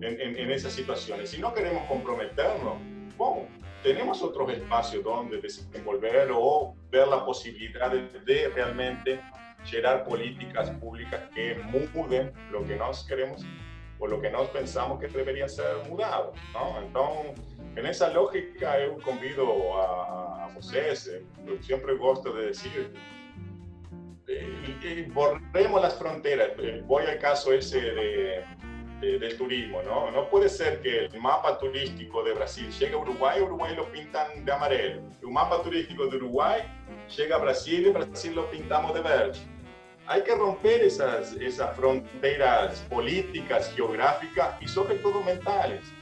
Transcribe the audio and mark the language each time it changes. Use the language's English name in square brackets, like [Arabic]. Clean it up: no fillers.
[Spanish] en esas situaciones. Si no queremos comprometernos, bueno, tenemos otros espacios donde desenvolver o ver la posibilidad de realmente generar políticas públicas que muden lo que nos queremos o lo que [Portuguese] nós pensamos que deveria ser mudado, [Spanish] ¿no? [Portuguese] Então, nessa lógica, eu convido a vocês, eu sempre gosto de dizer, borremos as fronteiras. [Spanish] Voy al caso ese del turismo, ¿no? No puede ser que el mapa turístico de Brasil llegue a Uruguay lo pintan de amarelo. El mapa turístico de Uruguay llega a Brasil y Brasil lo pintamos de verde. Hay que romper esas fronteras políticas, geográficas y sobre todo mentales.